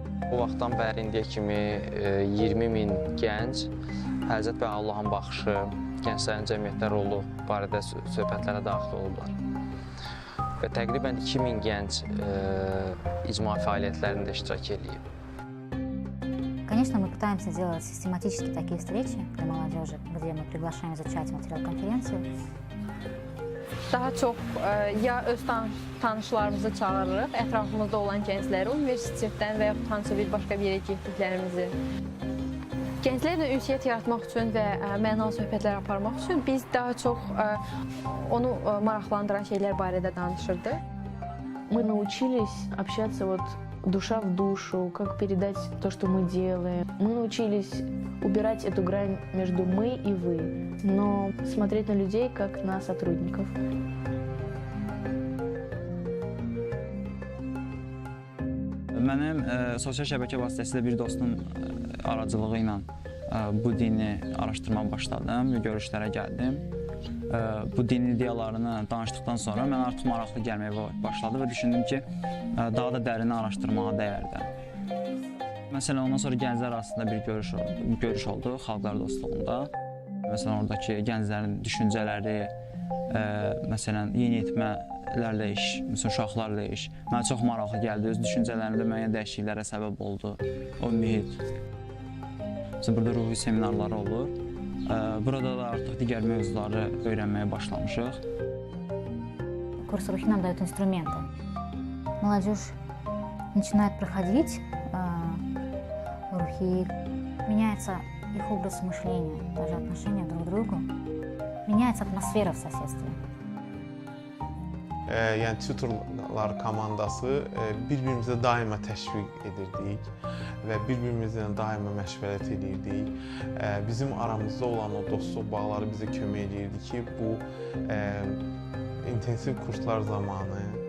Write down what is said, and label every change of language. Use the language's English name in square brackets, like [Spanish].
[Azerbaijani] Bu vaxtdan bəri indiyə kimi 20.000 gənc Həzrət və Allahın baxışı, gənclərin cəmiyyətdə rolu barədə söhbətlərə daxil olublar. Və təqribən 2000 gənc icma fəaliyyətlərində iştirak edib. [Russian] Конечно, мы пытаемся делать систематически такие встречи для молодежи, где мы приглашаем изучать материал конференции. [Azerbaijani] Daha çox ya öz tanışlarımızı çağırırıq, ətrafımızda olan gəncləri universitetdən və yaxud hansısa bir başqa bir yerə getdiklərimizi. Gənclərlə ünsiyyət yaratmaq üçün və mənalı söhbətlər aparmaq üçün biz daha çox onu maraqlandıran şeylər barədə danışırdıq. [Russian] Мы научились общаться вот душа в душу, как передать то, что мы делаем. Мы научились убирать эту грань между мы и вы, но смотреть на людей как на сотрудников. [Azerbaijani] Mənim sosial şəbəkə vasitəsilə bir dostum aracılığı ilə bu dini araşdırmağa başladım və görüşlərə gəldim. Bu dini ideyalarını danışdıqdan sonra mən artıq maraqlı gəlməyə başladı və düşündüm ki, daha da dərin araşdırmağa dəyərdi. Məsələn, ondan sonra gənclər arasında bir görüş oldu xalqlar dostluğunda. Məsələn, oradakı gənclərin düşüncələri, məsələn, yeniyetmələrlə iş, məsələn, uşaqlarla iş mənə çox maraqlı gəldi. Öz düşüncələrimdə müəyyən dəyişikliklərə səbəb oldu o mühit. Məsələn, burada ruhi seminarları olur. Burada da artıq digər mövzuları öyrənməyə başlamışıq. [Russian] Курс рухи нам дает инструменты. Молодежь начинает проходить рухи, меняется их образ мышления, даже отношения друг к другу, меняется атмосфера в соседстве. [Azerbaijani] Yəni tutorlar komandası bir-birimizə daima təşviq edirdik və bir-birimizlə daima məşvərət edirdik. Bizim aramızda olan o dostluq bağları bizə kömək edirdi ki, bu intensiv kurslar zamanı.